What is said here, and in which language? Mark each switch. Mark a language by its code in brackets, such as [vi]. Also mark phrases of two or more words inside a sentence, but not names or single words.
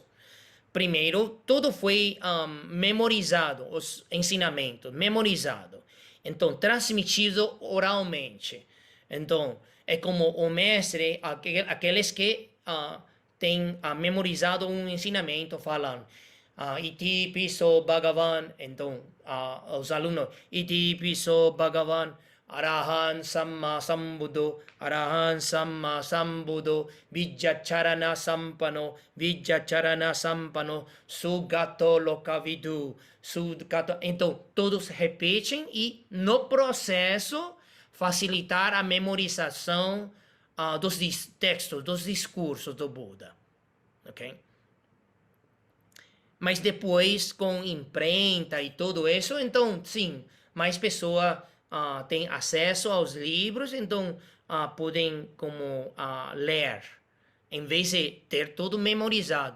[pt] Primeiro, tudo foi memorizado, os ensinamentos, memorizado. Então, transmitido oralmente. Então, é como o mestre, aqueles que têm memorizado um ensinamento, falam: [pi] Iti piso Bhagavan. [pt] Então, os alunos, [pi] Iti piso Bhagavan, Arahan Samma Sambuddho, Arahan Samma Sambuddho, Vijjacharana Sampano, Vijjacharana Sampano, Sugato Lokavidu, Sugato. [pt] Então, todos repetem e no processo facilitar a memorização dos textos, dos discursos do Buda. Ok? Mas depois, com imprenta e tudo isso, então, sim, mais pessoas têm acesso aos livros, então podem como ler, em vez de ter tudo memorizado.